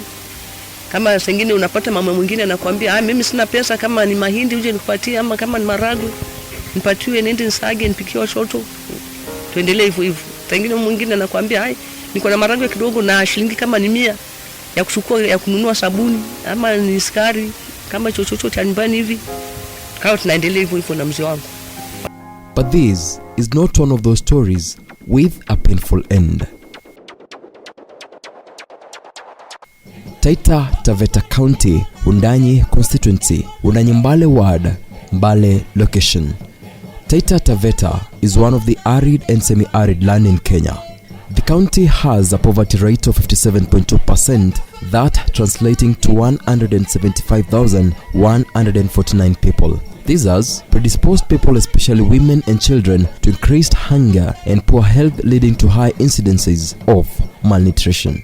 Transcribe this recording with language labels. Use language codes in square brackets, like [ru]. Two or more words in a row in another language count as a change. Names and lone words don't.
[sw] Kama sengine unapata mama mwingine anakuambia, mimi sina pesa, kama ni mahindi uje nikupatie, ama kama ni maragwe nipatiwe nende nsage nipikie watoto. Tuendelee hivyo hivyo. Sengine mwingine anakuambia, niko na maragwe kidogo na shilingi kama ni 100 ya kuchukua ya kununua sabuni ama ni sukari kama chochote cha nyumbani hivi. Kwa tunaendelea hivyo hivyo na mzee wangu. [en] But this is not one of those stories with a painful end. Taita Taveta County, Undanyi constituency, Undanyi Mbale ward, Mbale location. Taita Taveta is one of the arid and semi-arid land in Kenya. The county has a poverty rate of 57.2%, that translating to 175,149 people. These are predisposed people, especially women and children, to increased hunger and poor health, leading to high incidences of malnutrition.